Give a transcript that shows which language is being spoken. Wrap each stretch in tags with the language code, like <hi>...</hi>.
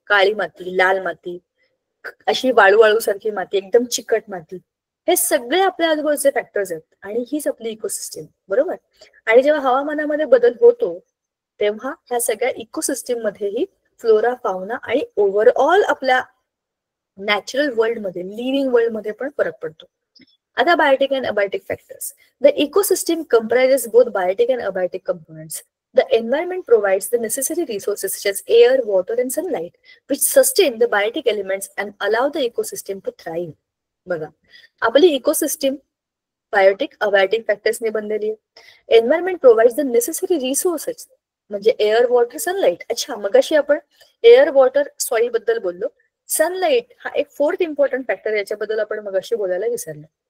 <mr>काळी माती, लाल माती, अशी वाळू वाळू सारखी माती, एकदम चिकट माती, हे सगळे आपल्या आजूबाजूचे फॅक्टर्स आहेत आणि हीच आपली इकोसिस्टीम, बरोबर. आणि जेव्हा हवामानामध्ये बदल होतो तेव्हा ह्या सगळ्या इकोसिस्टीम मध्येही फ्लोरा फाउना आणि ओव्हरऑल आपल्या नॅचरल वर्ल्ड मध्ये, लिव्हिंग वर्ल्ड मध्ये पण फरक पडतो. आता Biotique and abiotic factors.</mr> <en>The ecosystem comprises both biotic and abiotic components. The environment provides the necessary resources such as air, water, and sunlight, which sustain the biotic elements and allow the ecosystem to thrive.</en> <mr>बघा, आपली ecosystem Biotique abiotic फॅक्टर्सने बनलेली आहे.</mr> <en>Environment provides the necessary resources, म्हणजे air, water, sunlight.</en> <mr>अच्छा, मगाशी आपण air, water, soil बद्दल बोललो. सनलाईट हा एक 4th इम्पॉर्टंट फॅक्टर, याच्याबद्दल आपण मगाशी बोलायला विसरलो.</mr>